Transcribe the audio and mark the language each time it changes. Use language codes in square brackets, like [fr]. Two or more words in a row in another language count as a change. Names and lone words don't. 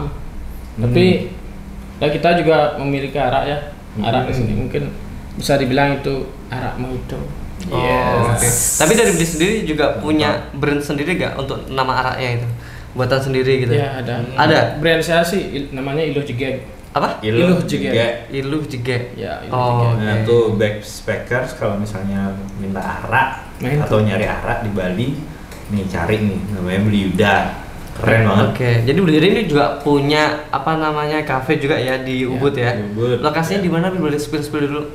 [id] Tapi ya kita juga memiliki arak ya. Arak di sini mungkin bisa dibilang itu arak mojito. Oke. Tapi dari Beli sendiri juga punya brand sendiri gak untuk nama araknya itu? Buatan sendiri gitu? Iya ada. Ada? Brand saya sih namanya Iluh Jegek. Apa? Iluh Jegek. Iluh Jegek. Ya, Iluh Jegek. Nah tuh backpackers kalau misalnya minta arak atau nyari arak di Bali, nih cari nih namanya Beli Yuda. Keren banget. Oke, jadi Beli ini juga punya apa namanya cafe juga ya di Ubud ya. Di Ubud. Lokasinya di mana? Boleh spill dulu.